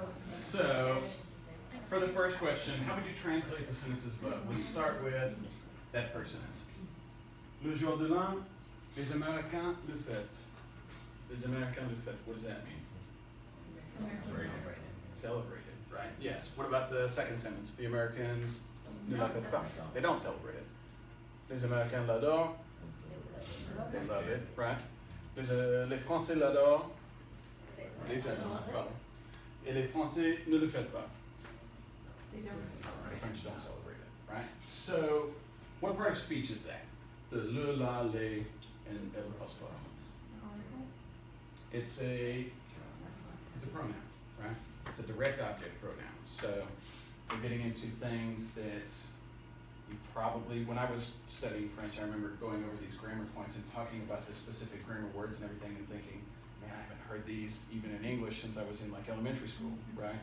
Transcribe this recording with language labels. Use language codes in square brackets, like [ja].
[en] So, for the first question, how would you translate the sentences above? Let's start with that first sentence. [fr] Le jour de l'an, les Américains le fêtent. Les Américains le fêtent. [en] What does that mean? Celebrated, right? Yes. What about the second sentence? The Americans [fr] ne la fêtent pas. [en] They don't celebrate it. [fr] Les Américains l'adorent. [en] They love it, right? [fr] Les Français l'adorent. Les Allemands, pardon. Et les Français ne le fêtent pas. [en] The French don't celebrate it, right? So, what part of speech is that? The le, la, les, and el pastor. It's a pronoun, right? It's a direct object pronoun. So, we're getting into things that you probably, when I was studying French, I remember going over these grammar points and talking about the specific grammar words and everything and thinking, man, I haven't heard these even in English since I was in like elementary school, right?